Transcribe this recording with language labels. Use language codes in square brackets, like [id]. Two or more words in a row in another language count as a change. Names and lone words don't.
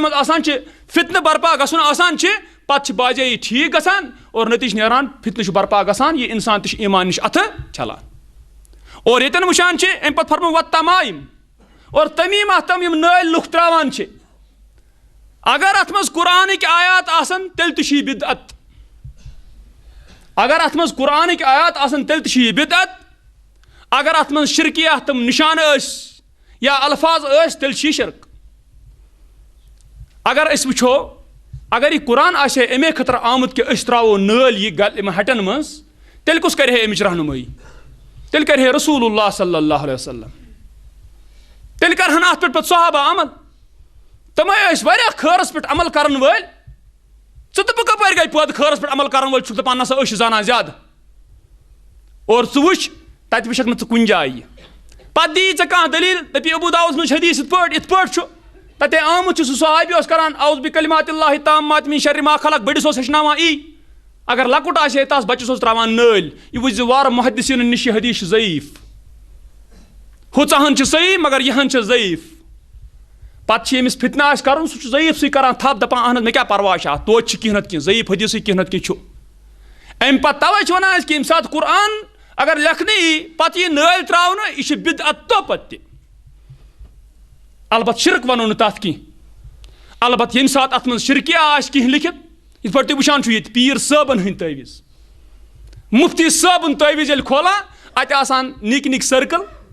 [ks] منٛز آسان چھِ فتنہٕ برپا گژھُن آسان چھِ پتہٕ چھِ باجے یہِ ٹھیٖک گژھان اور نٔتیٖجہٕ نیران فتنہٕ چھُ برپا گژھان یہِ انسان تہِ چھُ ایٖمان نِش اَتھٕ چھلان اور ییٚتٮ۪ن وٕچھان چھِ امہِ پتہٕ فرمو والتمائم اور تمیٖم تِم یِم نٲلۍ لُکھ تراوان چھِ اگر اتھ منٛز قرآنٕکۍ آیات آسن تیٚلہِ تہِ چھُ یہِ بدعت اگر اتھ منٛز قرآنٕکۍ آیات آسن تیٚلہِ تہِ چھُ یہِ بدعت اگر اتھ منٛز شرکیہ تِم نشانہٕ ٲسۍ یا الفاظ ٲسۍ تیٚلہِ چھُ یہِ شرک اگر أسۍ وٕچھو اگر یہِ قرآن آسہِ ہے امے خٲطرٕ آمُت کہِ أسۍ تراوو نٲلۍ یِم ہٹٮ۪ن منٛز تیٚلہِ کُس کرِ ہے امِچ رہنُمٲیی تیٚلہِ کرِ ہے رسول اللہ صلی اللہ علیہ وسلم تیٚلہِ کرہن اتھ پٮ۪ٹھ پتہٕ صحابہ عمل تِمے ٲسۍ واریاہ خٲرس پٮ۪ٹھ عمل کرن وٲلۍ ژٕ تہٕ بہٕ کپٲرۍ گٔے پٲدٕ خٲرس پٮ۪ٹھ عمل کرن وٲلۍ چھُکھ دپان نسا أسۍ چھِ زانان زیادٕ اور ژٕ وٕچھ تتہِ وٕچھکھ نہٕ ژٕ کُنہِ جایہِ پتہٕ دِیی ژےٚ کانٛہہ دٔلیٖل دپی ابوٗ داوٗدس منٛز چھِ حدیٖث یِتھ پٲٹھۍ چھُ تتے آمُت چھُ سُہ صحابی اوس کران [ar] اعوذ بکلمات اللہ التامات من شر ما خلق [ks] بٔڑِس اوس ہیٚچھناوان یی اگر لۄکُٹ آسہِ ہے تس بچس اوس تراوان نٲلۍ یہِ وٕچھ زِ وارٕ محدثیٖنن نِش یہِ حدیٖث چھُ ضعیٖف ہُژاہن چھِ صحیح مگر یِہن چھِ ضعیٖف پتہٕ چھِ ییٚمِس فتنہٕ آسہِ کرُن سُہ چھُ ضعیٖفسٕے کران تھپھ دپان اہن حظ مےٚ کیاہ پرواے چھُ اتھ توتہِ چھِ کینٛہہ نتہٕ کینٛہہ ضعیٖف حدیٖثٕے کینٛہہ نتہٕ کینٛہہ چھُ امہِ پتہٕ توے چھِ ونان أسۍ کہِ ییٚمہِ ساتہٕ قرآن اگر لیکھنہٕ یی پتہٕ یی نٲلۍ تراونہٕ یہِ چھِ بدعت توپت تہِ البتہٕ شرک ونو نہٕ تتھ کینٛہہ البتہٕ ییٚمہِ ساتہٕ اتھ منٛز شرکیہ آسہِ کینٛہہ لیکھِتھ یِتھ پٲٹھۍ تُہۍ وٕچھان چھُو ییٚتہِ پیٖر صٲبن ہٕنٛدۍ تٲویٖز مفتی صٲبُن تٲویٖز ییٚلہِ کھولان اتہِ آسان نِکۍ نِکۍ سٔرکٕل